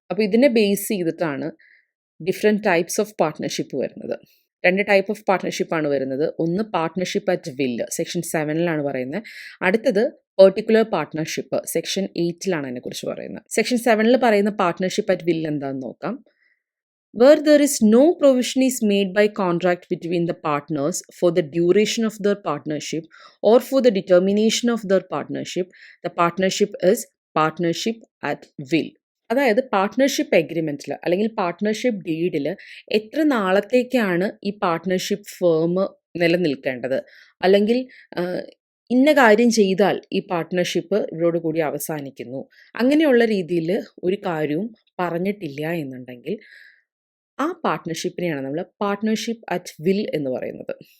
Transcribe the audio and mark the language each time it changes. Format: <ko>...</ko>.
<ml>അപ്പോൾ ഇതിനെ ബേസ് ചെയ്തിട്ടാണ് ഡിഫറെൻറ്റ് ടൈപ്സ് ഓഫ് പാർട്ട്ണർഷിപ്പ് വരുന്നത്. 2 ടൈപ്പ് ഓഫ് പാർട്ട്ണർഷിപ്പാണ് വരുന്നത്. ഒന്ന് പാർട്ട്ണർഷിപ്പ് അറ്റ് വില്ല്, സെക്ഷൻ 7 പറയുന്നത്. അടുത്തത് പെർട്ടിക്കുലർ പാർട്ട്ണർഷിപ്പ്, സെക്ഷൻ 8 അതിനെക്കുറിച്ച് പറയുന്നത്. സെക്ഷൻ 7 പറയുന്ന പാർട്ട്ണർഷിപ്പ് അറ്റ് വില്ല് എന്താണെന്ന് നോക്കാം.</ml> <en>Where there is no provision is made by contract between the partners for the duration of their partnership or for the determination of their partnership, the partnership is partnership at will.</en> <ml>അതായത് partnership എഗ്രിമെൻറ്റിൽ അല്ലെങ്കിൽ partnership ഡീഡിൽ എത്ര നാളത്തേക്കാണ് ഈ partnership firm നിലനിൽക്കേണ്ടത്, അല്ലെങ്കിൽ ഇന്ന കാര്യം ചെയ്താൽ ഈ partnership ഇവരോടുകൂടി അവസാനിക്കുന്നു, അങ്ങനെയുള്ള രീതിയിൽ ഒരു കാര്യവും പറഞ്ഞിട്ടില്ല എന്നുണ്ടെങ്കിൽ ആ പാർട്ട്ണർഷിപ്പിനെയാണ് നമ്മൾ പാർട്ട്ണർഷിപ്പ് അറ്റ് വിൽ എന്ന് പറയുന്നത്.</ml>